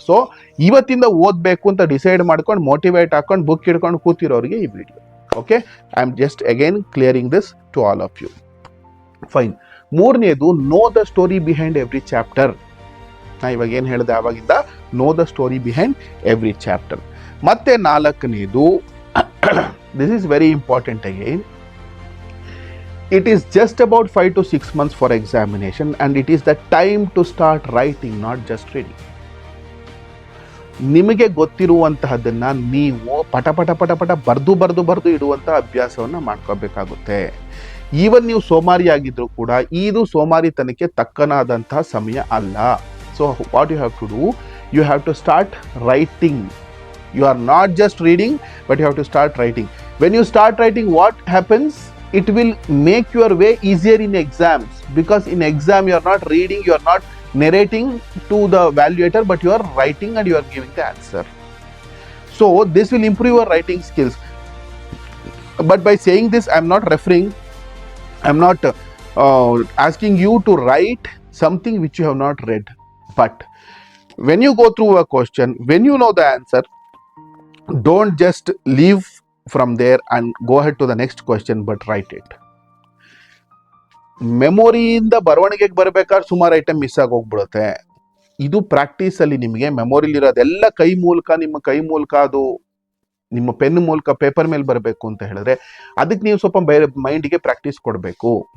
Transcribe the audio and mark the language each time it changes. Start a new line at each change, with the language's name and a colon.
Kannada: So ಇವತ್ತಿಂದ ಓದಬೇಕು ಅಂತ ಡಿಸೈಡ್ ಮಾಡ್ಕೊಂಡು ಮೋಟಿವೇಟ್ ಹಾಕೊಂಡು ಬುಕ್ ಹಿಡ್ಕೊಂಡು ಕೂತಿರೋರಿಗೆ ಈ video.
English: Okay, I am just again clearing this to all of you. Fine. ಮೂರನೇದು, know the story behind every chapter.
Kannada: ನಾ ಇವಾಗ ಏನು ಹೇಳಿದೆ ಆವಾಗಿಂದ,
English: Know the story behind every chapter.
Kannada: ಮತ್ತೆ ನಾಲ್ಕನೇದು,
English: This is very important again, it is just about 5 to 6 months for examination and it is the time to start writing, not just reading.
Kannada: ನಿಮಗೆ ಗೊತ್ತಿರುವಂತಹದ್ದನ್ನ ನೀವು ಪಟ ಪಟ ಪಟ ಪಟ ಬರ್ದು ಇಡುವಂತಹ ಅಭ್ಯಾಸವನ್ನ ಮಾಡ್ಕೋಬೇಕಾಗುತ್ತೆ. ಈವನ್ ನೀವು ಸೋಮಾರಿಯಾಗಿದ್ರು ಕೂಡ ಇದು ಸೋಮಾರಿತನಕ್ಕೆ ತಕ್ಕನಾದಂತಹ ಸಮಯ ಅಲ್ಲ.
English: So what you have to do, you have to start writing. You are not just reading, but you have to start writing. When you start writing, what happens? It will make your way easier in exams, because in exam you are not reading, you are not narrating to the evaluator, but you are writing and you are giving the answer. So this will improve your writing skills. But by saying this, I am not referring, I am not asking you to write something which you have not read. But when you go through a question, when you know the answer, don't just leave from there and go ahead to the next question, but write it.
Kannada: ಮೆಮೊರಿಯಿಂದ ಬರವಣಿಗೆಗೆ ಬರಬೇಕಾದ್ರೆ ಸುಮಾರು item miss ಆಗಿ ಹೋಗ್ಬಿಡುತ್ತೆ. ಇದು practice ಅಲ್ಲಿ ನಿಮಗೆ ಮೆಮೊರಿಲಿರೋದೆಲ್ಲ ನಿಮ್ಮ ಕೈ ಮೂಲಕ ಅದು ನಿಮ್ಮ ಪೆನ್ ಮೂಲಕ ಪೇಪರ್ ಮೇಲೆ ಬರಬೇಕು ಅಂತ ಹೇಳಿದ್ರೆ ಅದಕ್ಕೆ ನೀವು ಸ್ವಲ್ಪ ಮೈಂಡ್ಗೆ ಪ್ರಾಕ್ಟೀಸ್ ಕೊಡಬೇಕು.